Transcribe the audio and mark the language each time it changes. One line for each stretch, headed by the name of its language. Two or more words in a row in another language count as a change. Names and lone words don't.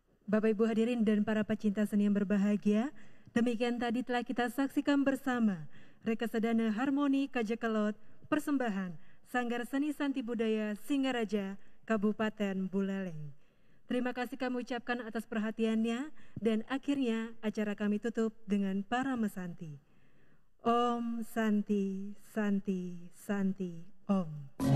Indonesian: Bapak Ibu hadirin dan para pecinta seni yang berbahagia, demikian tadi telah kita saksikan bersama Rekasadana Harmoni Kajekelot persembahan Sanggar Seni Santi Budaya Singaraja Kabupaten Buleleng. Terima kasih kami ucapkan atas perhatiannya dan akhirnya acara kami tutup dengan para mesanti.
Sanskrit: Om Santi Santi Santi Om.